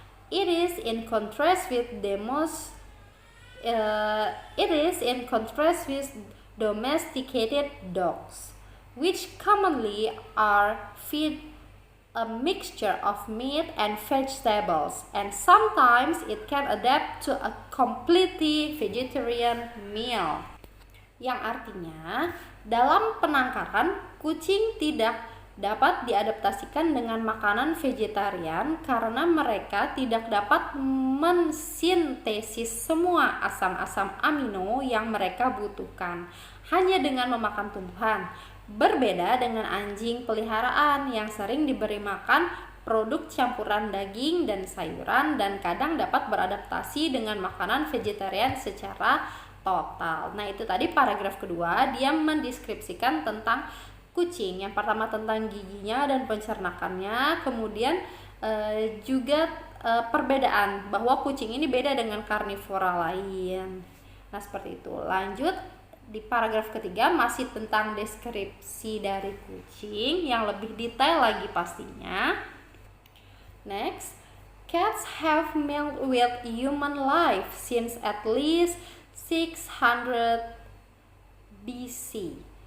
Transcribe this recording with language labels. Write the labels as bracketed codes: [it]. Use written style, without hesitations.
[en] It is in contrast with domesticated dogs, which commonly are fed a mixture of meat and vegetables, and sometimes it can adapt to a completely vegetarian meal. [id] Yang artinya, dalam penangkaran, kucing tidak dapat diadaptasikan dengan makanan vegetarian karena mereka tidak dapat mensintesis semua asam-asam amino yang mereka butuhkan hanya dengan memakan tumbuhan. Berbeda dengan anjing peliharaan yang sering diberi makan produk campuran daging dan sayuran dan kadang dapat beradaptasi dengan makanan vegetarian secara total. Nah, itu tadi paragraf kedua, dia mendeskripsikan tentang kucing. Yang pertama tentang giginya dan pencernakannya, kemudian juga perbedaan bahwa kucing ini beda dengan karnivora lain. Nah, seperti itu. Lanjut di paragraf ketiga masih tentang deskripsi dari kucing yang lebih detail lagi pastinya. [en] Next, cats have mingled with human life since at least 600 BC.